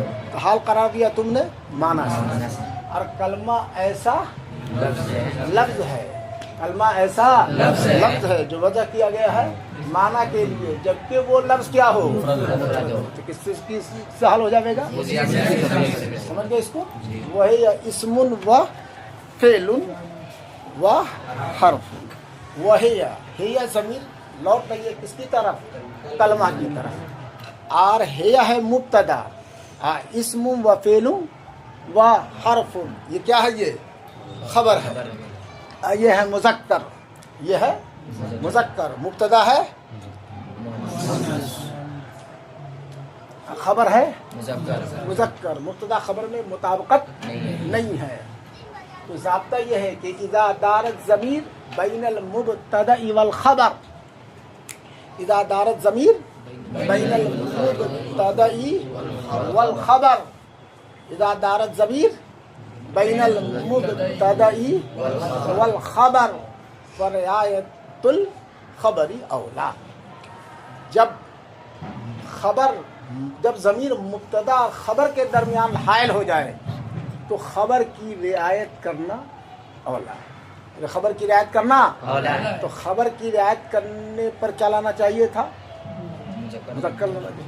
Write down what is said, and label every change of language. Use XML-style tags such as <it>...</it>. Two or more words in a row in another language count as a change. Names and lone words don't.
<ur>تو حال قرار دیا تم نے معنی سے۔ اور کلمہ ایسا لفظ ہے، کلمہ ایسا لفظ ہے جو وضع کیا گیا ہے معنی کے لیے جبکہ وہ لفظ کیا ہو؟ تو کس سے حال ہو جائے گا؟ سمجھ گئے اس کو؟ وہی اسم و فعل و حرف، وہی ہے ضمیر لوٹ رہی ہے کس کی طرف؟ کلمہ کی طرف۔ اور ہے مبتدا، اسم و فعل و حرف، یہ کیا ہے؟ یہ خبر ہے، یہ ہے مذکر، یہ ہے مذکر، مبتدا ہے، خبر ہے مذکر، مبتدا خبر میں مطابقت نہیں ہے۔ تو ضابطہ یہ ہے کہ</ur> <ar>اذا دارت ضمیر بین المبتدا والخبر، اذا دارت ضمیر بین المبتدا والخبر، اذا دارت ضمیر بین المبتدا والخبر فرعایت الخبر اولا۔</ar> <ur>جب خبر جب ضمیر مبتدا اور خبر کے درمیان حائل ہو جائے تو خبر کی رعایت کرنا اولا ہے. خبر کی رعایت کرنا اولا ہے. تو خبر کی رعایت کرنے پر کیا لانا چاہیے تھا؟ مذکر لانا چاہیے.</ur>